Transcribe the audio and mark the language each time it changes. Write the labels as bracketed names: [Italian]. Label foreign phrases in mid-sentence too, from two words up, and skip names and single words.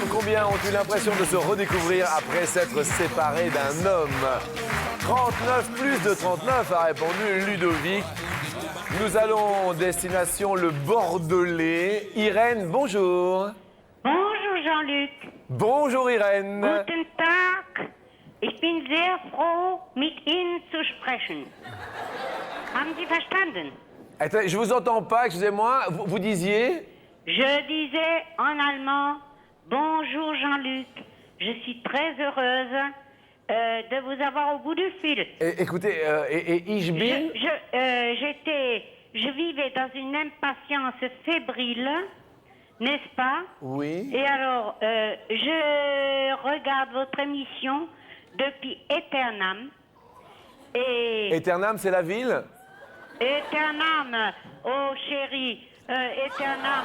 [French] Combien ont eu l'impression de se redécouvrir après s'être séparées d'un homme? 39 plus de 39 a répondu Ludovic. Nous allons destination le Bordelais. Irène, bonjour. Bonjour Jean-Luc. Bonjour Irène. [German] Guten Tag. Ich bin sehr froh, mit Ihnen zu sprechen. Haben Sie verstanden? [French] Attends, je vous entends pas, excusez-moi. Vous disiez? Je disais en allemand, bonjour Jean-Luc. Je suis très heureuse de vous avoir au bout du fil. Écoutez, [German] ich bin... [French] Je vivais dans une impatience fébrile, n'est-ce pas? Oui. Et alors, je regarde votre émission depuis Eternam. Et Eternam, c'est la ville? Eternam, oh chérie, Eternam.